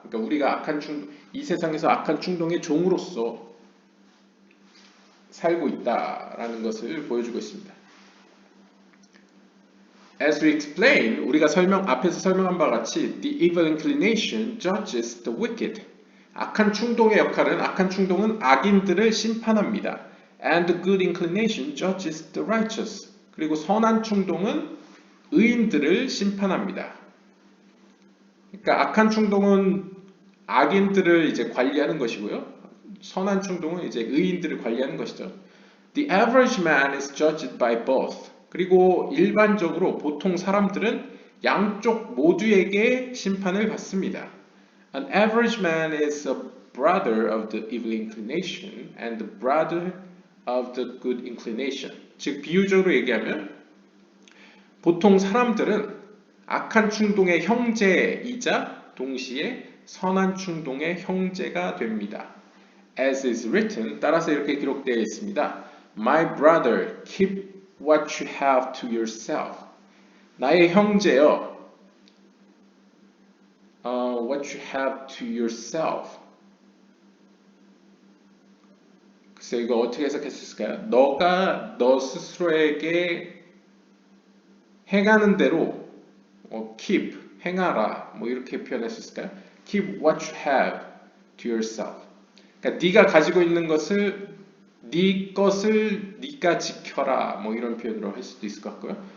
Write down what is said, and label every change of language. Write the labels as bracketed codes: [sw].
[ko] 그러니까 우리가 이 세상에서 악한 충동의 종으로서 살고 있다라는 것을 보여주고 있습니다. [en] As we explained, [ko] 우리가 앞에서 설명한 바와 같이 [en] the evil inclination judges the wicked. [ko] 악한 충동은 악인들을 심판합니다. [en] And the good inclination judges the righteous. [ko] 그리고 선한 충동은 의인들을 심판합니다. 그러니까 악한 충동은 악인들을 이제 관리하는 것이고요. 선한 충동은 이제 의인들을 관리하는 것이죠. [en] The average man is judged by both. [ko] 그리고 일반적으로 보통 사람들은 양쪽 모두에게 심판을 받습니다. [en] An average man is a brother of the evil inclination and the brother of the good inclination. [ko] 즉 비유적으로 얘기하면 보통 사람들은 악한 충동의 형제이자 동시에 선한 충동의 형제가 됩니다. [en] As is written, [ko] 따라서 이렇게 기록되어 있습니다. [en] My brother, keep what you have to yourself. [ko] 나의 형제여, [en] what you have to yourself. [ko] 글쎄 이거 어떻게 해석할 수 있을까요? 너가 너 스스로에게 행하는 대로 keep 행하라 뭐 이렇게 표현할 수 있을까요? [en] Keep what you have to yourself. [ko] 그러니까 네가 가지고 있는 것을 네 것을 네가 지켜라 뭐 이런 표현으로 할 수도 있을 것 같고요.